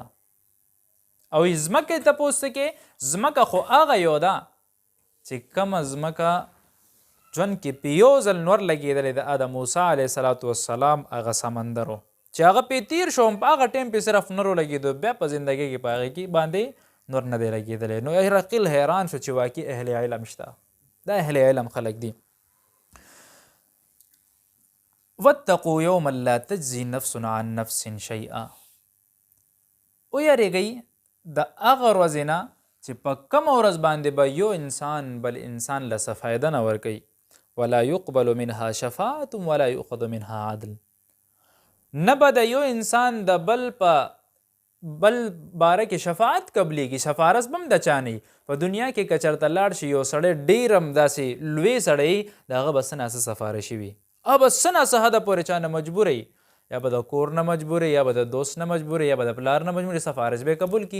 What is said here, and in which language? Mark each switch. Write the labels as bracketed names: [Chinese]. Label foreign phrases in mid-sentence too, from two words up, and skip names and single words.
[Pashto] او ځمکې تپوس کې ځمکه خو هغه یو ده چې کومه ځمکه ژوند کې په یو ځل نور لګېدلی د د موسی علیه السلام هغه سمندر و چې هغه پې تیر شو په هغه ټایم پې صرف نور لګېدو بیا په زندګۍ کې په هغې کې باندې نور نه دی لګېدلی. نو هرقل حیران شو چې واقع اهل علم شته، دا اهل علم خلک دي. [Arabic] واتقوا یوما لا تجزي نفس عن نفس شیئا. [Pashto] ویریږئ د هغه ورځې نه چې په کومه ورځ باندې به یو انسان بل انسان له څه فایده نه ورکوي. [Arabic] ولا يقبل منها شفاعة ولا يؤخذ منها عدل. [Pashto] نه به د یو انسان د بل په بل باره کې شفاعت قبلیږي، سفارش به هم د چا نه وي. په دنیا کې که چېرته لاړ شي یو سړی ډېر هم داسې لوی سړی د هغه به څه ناڅه سفارشي وي، هغه به څه ناڅه حده پورې چا نه مجبوروي، یا به د کور نه مجبوروي، یا به د دوست نه مجبوروي، یا به د پلار نه مجبوروي، سفارش به قبول کړي.